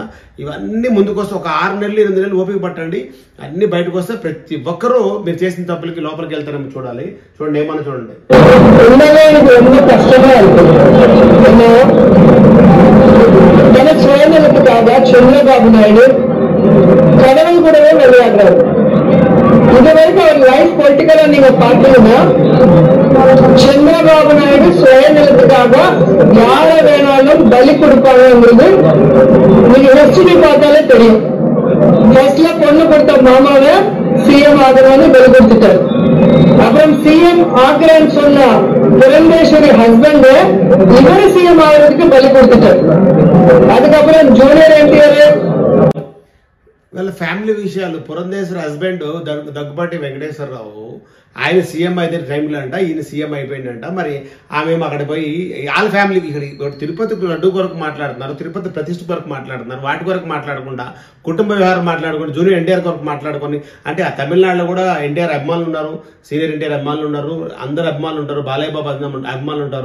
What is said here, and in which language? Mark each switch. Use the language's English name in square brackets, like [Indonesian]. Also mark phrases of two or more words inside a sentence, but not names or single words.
[Telugu] ఇవన్నీ ముందుకొస్తే ఒక 6 నెలలు 8 నెలలు ఓపిక పట్టండి, అన్ని బయటకు వస్తే ప్రతి ఒక్కరూ మీరు చేసిన తప్పులకి లోపలికి వెళ్తారేమో చూడాలి. చూడండి ఏమన్నా చూడండి. చంద్రబాబు నాయుడు కడవలు కూడా వెళ్ళాడు. [Tamil] இதுவரைக்கும் அவர் [English] life politically [Tamil] நீங்க பாத்தீங்கன்னா சந்திரபாபு நாயுடு சுயநலத்துக்காக யார வேணாலும் பலி கொடுப்பாங்கிறது நீங்க யோசிச்சு பார்த்தாலே தெரியும். ஃபர்ஸ்ட்ல பொண்ணு கொடுத்த மாமாவை சிஎம் ஆகிறவங்க பலி கொடுத்துட்டாரு. அப்புறம் சிஎம் ஆகிறேன்னு சொன்ன புரந்தேஸ்வரி ஹஸ்பண்ட் இவரு சிஎம் ஆகிறதுக்கு பலி கொடுத்துட்டாரு. அதுக்கப்புறம் ஜூனியர் என்டிஆர் [Telugu] వాళ్ళ ఫ్యామిలీ విషయాలు పురంధేశ్వరి హస్బెండ్ దగ్గుబాటి వెంకటేశ్వరరావు ఆయన సీఎం అయితే టైంలో అంట ఈయన సీఎం అయిపోయిందంట. మరి ఆమె అక్కడ పోయి వాళ్ళ ఫ్యామిలీ ఇక్కడ తిరుపతి లడ్డు కొరకు మాట్లాడుతున్నారు, తిరుపతి ప్రతిష్ఠ కొరకు మాట్లాడుతున్నారు, వాటి కొరకు మాట్లాడకుండా కుటుంబ వ్యవహారం మాట్లాడుకుని జూనియర్ ఎన్టీఆర్ కొరకు మాట్లాడుకొని అంటే ఆ తమిళనాడులో కూడా ఎన్టీఆర్ అభిమానులు ఉన్నారు, సీనియర్ ఎన్టీఆర్ అభిమానులు ఉన్నారు, అందరు అభిమానులు ఉంటారు, బాలయ్య బాబు అభిమానులు ఉంటారు.